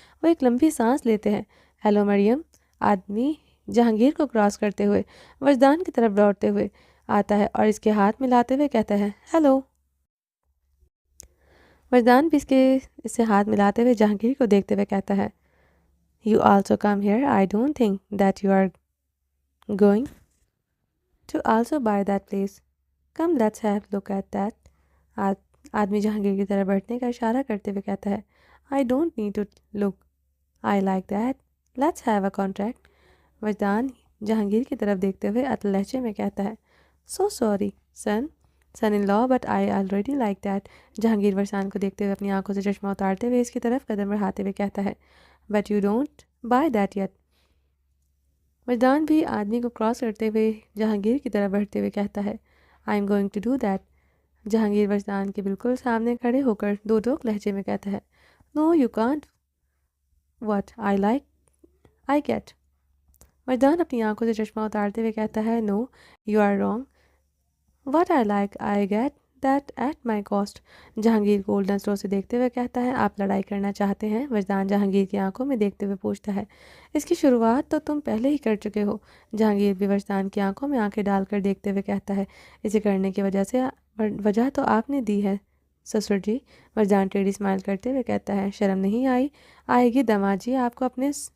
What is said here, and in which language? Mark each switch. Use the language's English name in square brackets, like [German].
[Urdu] وہ ایک لمبی سانس لیتے ہیں۔ ہیلو مریم، آدمی جہانگیر کو کراس کرتے ہوئے وجدان کی طرف لوٹتے ہوئے آتا ہے اور اس کے ہاتھ ملاتے ہوئے کہتا ہے ہیلو۔ وجدان بھی اس سے ہاتھ ملاتے ہوئے جہانگیر کو دیکھتے ہوئے کہتا ہے [English] You also come here. I don't think that you are going to also buy that place. Come, let's have a look at that. [Urdu] آدمی جہانگیر کی طرف بڑھنے کا اشارہ کرتے ہوئے کہتا ہے [English] I don't need to look. I like that. Let's have a contract. [Urdu] وجدان جہانگیر کی طرف دیکھتے ہوئے اٹل لہجے میں کہتا ہے [English] So sorry, son in law, but I already like that. [Urdu] Jahangir ورسان کو دیکھتے ہوئے اپنی آنکھوں سے چشمہ اتارتے ہوئے اس کی طرف قدم بڑھاتے ہوئے کہتا ہے [English] But you don't buy that yet. [Urdu] وجدان بھی آدمی کو کراس کرتے ہوئے جہانگیر کی طرف بڑھتے ہوئے کہتا ہے [English] I'm going to do that. [Urdu] Jahangir وجدان کے بالکل سامنے کھڑے ہو کر دو ٹوک لہجے میں کہتا ہے [English] No, you can't. What I like, I get. [Urdu] وجدان اپنی آنکھوں سے چشمہ اتارتے ہوئے کہتا ہے [English] No, you are wrong. What I like, I get that at my cost. [Urdu] Jahangir کو الٹا نظروں سے دیکھتے ہوئے کہتا ہے آپ لڑائی کرنا چاہتے ہیں؟ وجدان جہانگیر کی آنکھوں میں دیکھتے ہوئے پوچھتا ہے اس کی شروعات تو تم پہلے ہی کر چکے ہو۔ جہانگیر بھی وجدان کی آنکھوں میں آنکھیں ڈال کر دیکھتے ہوئے کہتا ہے اسے کرنے کی وجہ تو آپ نے دی ہے سسر جی۔ وجدان ٹیڑھی اسمائل کرتے ہوئے کہتا ہے شرم نہیں آئے گی داماد جی آپ کو اپنے